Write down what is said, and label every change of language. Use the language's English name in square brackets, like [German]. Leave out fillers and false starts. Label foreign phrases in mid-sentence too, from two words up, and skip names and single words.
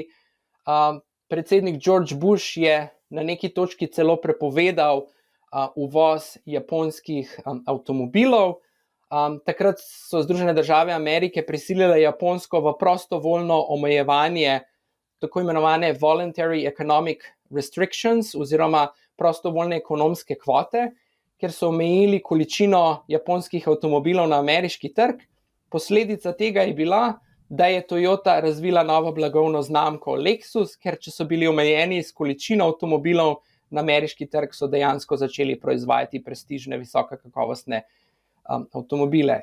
[Slovenian] Predsednik George Bush je na neki točki celo prepovedal uvoz japonskih avtomobilov. Takrat so Združene države Amerike prisilile Japonsko v prostovoljno omejevanje tako imenovane [English] voluntary economic restrictions [Slovenian] oziroma prostovoljne ekonomske kvote, ker so omejili količino japonskih avtomobilov na ameriški trg. Posledica tega je bila, da je Toyota razvila novo blagovno znamko Lexus, ker če so bili omejeni s količino avtomobilov na ameriški trg, so dejansko začeli proizvajati prestižne, visokokakovostne avtomobile.